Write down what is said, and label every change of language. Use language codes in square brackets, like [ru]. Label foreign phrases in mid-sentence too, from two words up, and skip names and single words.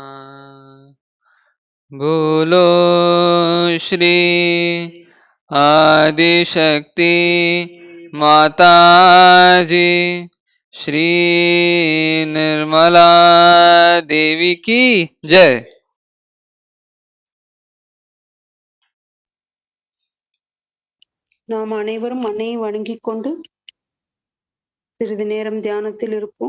[hi] बोलो श्री आदिशक्ति माताजी श्री निर्मला देवी की जय। [ta] நாம் அனைவரும் அன்னையை வணங்கிக் கொண்டு சிறிது நேரம் தியானத்தில் இருப்போம்.